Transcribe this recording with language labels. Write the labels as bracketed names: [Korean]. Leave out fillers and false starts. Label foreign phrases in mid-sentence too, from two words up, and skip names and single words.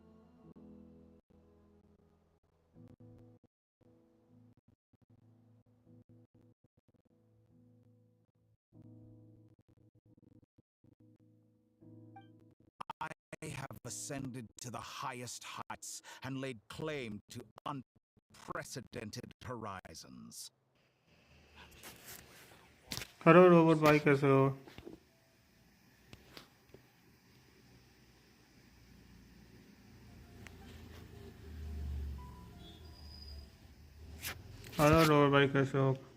[English] I have ascended to the highest heights and laid claim to unprecedented horizons. [Hindi] हेलो रोबोट भाई, कैसे हो? हेलो रोबोट भाई, कैसे हो?